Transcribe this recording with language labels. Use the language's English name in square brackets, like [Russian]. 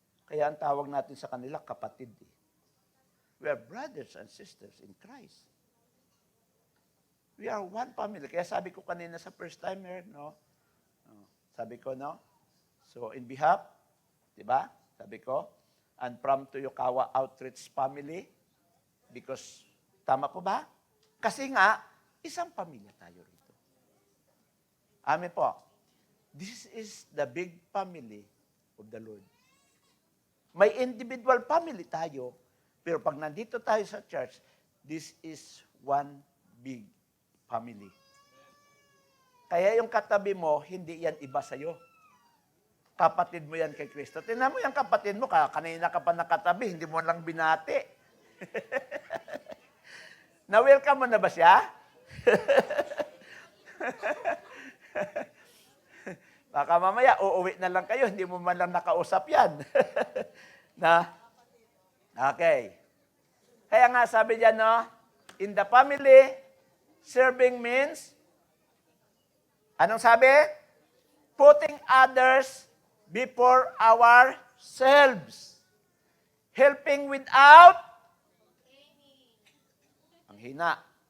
[Filipino] Kaya ang tawag natin sa kanila, kapatid. [English] We are brothers and sisters in Christ. We are one family. [Filipino] Kaya sabi ko kanina sa first timer, no? Sabi ko, no? [English] So, in behalf, [Filipino] di ba? Sabi ko, [English] and from Toyokawa Outreach Family, because, [Filipino] tama po ba? Kasi nga, isang pamilya tayo rito. Amen po. [English] This is the big family of the Lord. [Filipino] May individual family tayo, pero pag nandito tayo sa church, [English] this is one big family. [Filipino] Kaya yung katabi mo, hindi yan iba sa'yo. Kapatid mo yan kay Kristo. Tingnan mo yung kapatid mo, kanina ka pa nakatabi, hindi mo lang binati. Na-welcome mo na ba siya? Baka mamaya, uuwi na lang kayo, hindi mo man lang nakausap yan. Na? Okay. Kaya nga sabi diyan, no? [English] In the family, serving means, [Filipino] anong sabi? [English] Putting others before ourselves. Helping without, [Filipino] ang hina.